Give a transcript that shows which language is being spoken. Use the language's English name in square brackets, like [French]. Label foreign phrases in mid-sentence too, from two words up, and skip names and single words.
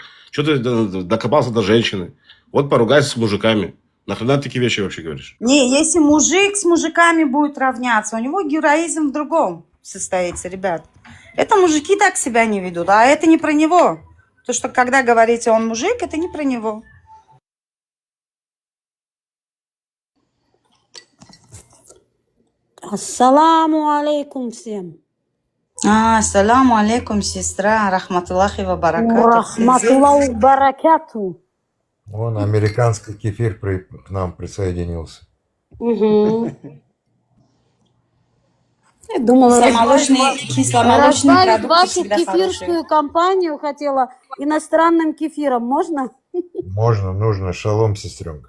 [Russian] Что ты докопался до женщины? Вот поругайся с мужиками. Нахрена ты такие вещи вообще говоришь? Не, если мужик с мужиками будет равняться, у него героизм в другом состоится, ребят. Это мужики так себя не ведут, а это не про него. То, что когда говорите он мужик, это не про него. [Arabic] السلام عليكم всем. السلام عليكم, сестра. رحمة الله وبركاته. رحمة الله بركاته. [Russian] Вон американский кефир к нам присоединился. Угу. Я думала, кисломолочный разбавить продукт вашу всегда кефирскую компанию хотела иностранным кефиром. Можно? Можно, нужно. Шалом, сестренка.